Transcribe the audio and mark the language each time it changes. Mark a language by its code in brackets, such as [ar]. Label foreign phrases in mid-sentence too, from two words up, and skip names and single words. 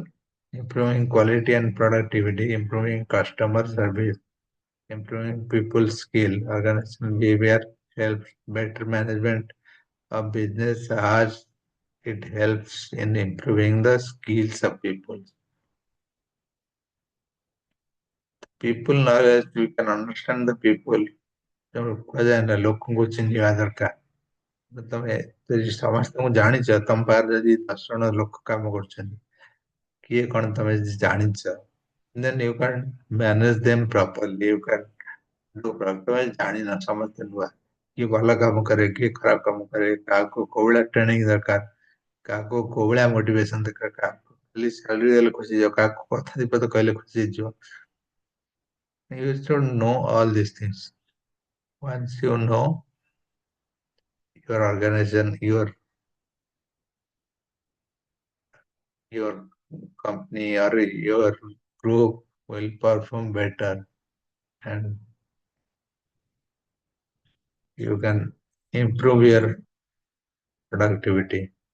[en] Improving quality and productivity, improving customer service, improving people's skill, organizational behavior helps better management of business as it helps in improving the skills of people. People knowledge, we can understand the people. [or] କୁହାଯାଏ ନା ଲୋକଙ୍କୁ ଚିହ୍ନିବା ଦରକାର। ତମେ ଯଦି ସମସ୍ତଙ୍କୁ ଜାଣିଛ, ତମ ପାଖରେ ଯଦି 10 ଜଣ ଲୋକ କାମ କରୁଛନ୍ତି, କିଏ କଣ ତମେ ଜାଣିଛ, [en] then you can manage them properly. You can do properly. [or] ତମେ ଜାଣିନ, ସମସ୍ତେ ନୂଆ। କିଏ ଭଲ କାମ କରେ, କିଏ ଖରାପ କାମ କରେ, କାହାକୁ କୋଉ ଭଳିଆ ଟ୍ରେନିଂ ଦରକାର, କାହାକୁ କୋଉ ଭଳିଆ ମୋଟିଭେସନ ଦରକାର, କାହାକୁ ଖାଲି ସାଲରୀ ଦେଲେ ଖୁସି ହେଇଯିବ, କାହାକୁ କଥା ଦି ପଦ କହିଲେ ଖୁସି ହେଇଯିବ। [en] You should know all these things. Once you know, your organization, your company or your group will perform better, and you can improve your productivity.